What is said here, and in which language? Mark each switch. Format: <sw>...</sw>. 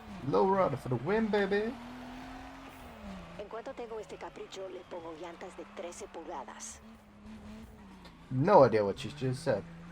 <en>Lowrider for the win, baby.</en> <es>En cuanto tengo este capricho, le pongo llantas de 13 pulgadas.</es> <en>No idea what she just said.</en>